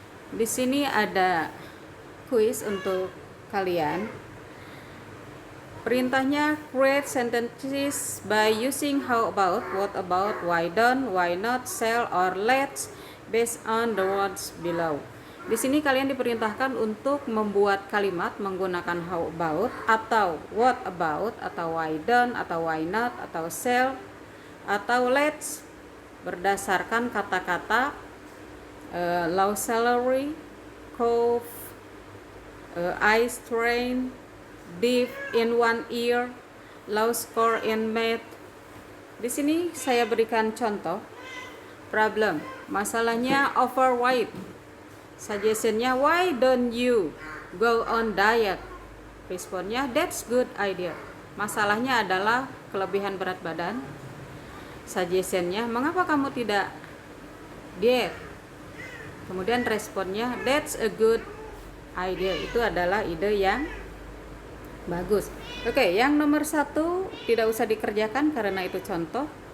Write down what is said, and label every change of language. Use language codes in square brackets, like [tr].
[id] Di sini ada quiz untuk kalian. [en] Perintahnya create sentences by using how about, what about, why don't, why not, shall, or let's based on the words below. [id] Di sini kalian diperintahkan untuk membuat kalimat menggunakan how about atau what about atau why don't atau why not atau shall atau let's berdasarkan kata-kata [en] low salary, cough, eye strain, deaf in one ear, low score in math. [id] Di sini saya berikan contoh. Problem, masalahnya overweight. [en] Suggestionnya, why don't you go on diet? Responnya, that's good idea. [id] Masalahnya adalah kelebihan berat badan. Suggestionnya, mengapa kamu tidak diet? [en] Kemudian responnya, that's a good idea. [id] Itu adalah ide yang bagus. Oke, yang nomor 1 tidak usah dikerjakan karena itu contoh.